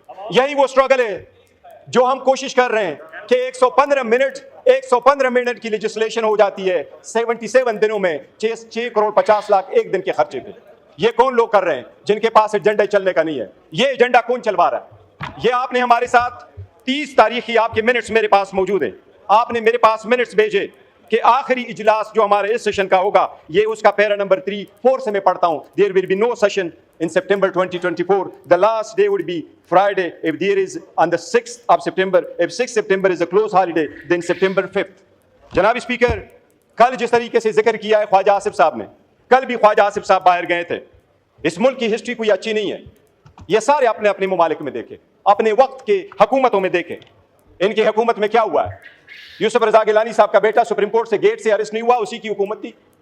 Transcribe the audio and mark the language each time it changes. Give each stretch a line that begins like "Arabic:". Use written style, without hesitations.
Urdu: یہی وہ اسٹرگل ہے جو ہم کوشش کر رہے ہیں کہ 115 منٹ کی لیجسلیشن ہو جاتی ہے 77 دنوں میں 6 کروڑ 50 لاکھ ایک دن کے خرچے پہ. یہ کون لوگ کر رہے ہیں جن کے پاس ایجنڈا چلنے کا نہیں ہے؟ یہ ایجنڈا کون چلوا رہا ہے؟ یہ آپ نے ہمارے ساتھ 30 تاریخی آپ کے منٹس میرے پاس موجود ہیں. آپ نے میرے پاس منٹس بھیجے کہ آخری اجلاس جو ہمارے اس سیشن کا ہوگا، یہ اس کا پیرا نمبر 3-4 سے میں پڑھتا ہوں.
English: There will be no session in September 2024. The last day would be Friday. If there is on the 6th of September, if 6th September is a close holiday, then September 5th.
Urdu: جناب speaker, کل جس طریقے سے ذکر کیا ہے خواجہ آصف صاحب نے، کل بھی خواجہ آصف صاحب باہر گئے تھے. اس ملک کی ہسٹری کوئی اچھی نہیں ہے. یہ سارے اپنے اپنے ممالک میں دیکھیں، اپنے وقت کے حکومتوں میں دیکھیں. ان کی حکومت میں کیا ہوا ہے؟ یوسف رضا گیلانی صاحب کا بیٹا سپریم کورٹ سے گیٹ سے ارسٹ نہیں ہوا، اسی کی حکومت تھی.